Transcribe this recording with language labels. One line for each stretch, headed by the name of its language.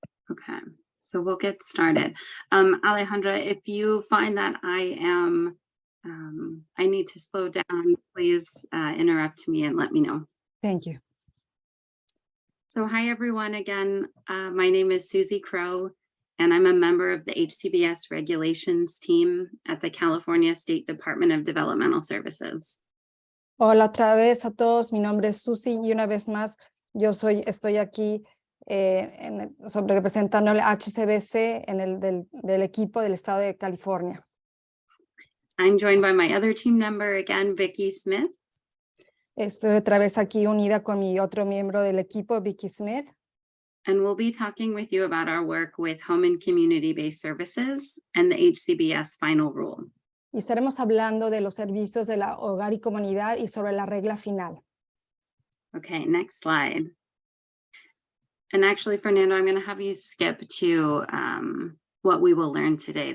English: Okay, so we'll get started. Alejandra, if you find that I need to slow down, please interrupt me and let me know. Thank you. So hi, everyone. Again, my name is Susie Crow, and I'm a member of the HCBS regulations team at the California State Department of Developmental Services.
Spanish: Hola otra vez a todos, mi nombre es Susi y una vez más estoy aquí representando al HCBS en el del equipo del estado de California.
English: I'm joined by my other team member, again, Vicky Smith.
Spanish: Estoy otra vez aquí unida con mi otro miembro del equipo, Vicky Smith.
English: And we'll be talking with you about our work with home and community-based services and the HCBS final rule.
Spanish: Y estaremos hablando de los servicios de la Hogar y Comunidad y sobre la regla final.
English: Okay, next slide. And actually, Fernando, I'm going to have you skip to what we will learn today.